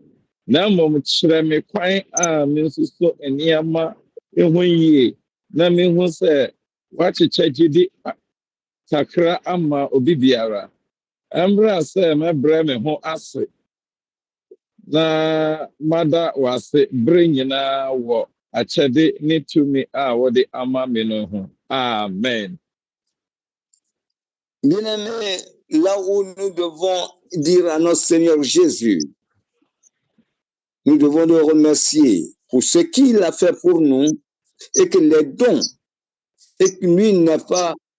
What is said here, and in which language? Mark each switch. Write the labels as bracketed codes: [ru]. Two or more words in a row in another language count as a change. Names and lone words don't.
[ak] Na mmom kyerɛ me kwan a mesusu nneɛma ho yie na mehu sɛ wakyekyɛ gyidi kakra ama obi biara. Embra sɛ mɛbrɛ me ho ase na mada wase bere nyinaa wɔ akyɛde ne tumi a wɔde ama me no ho. Amen. [fr] Bien-aimés, là où nous devons dire à notre Seigneur Jésus, nous devons le remercier pour ce qu'il a fait pour nous et que les dons, et que lui n'a pas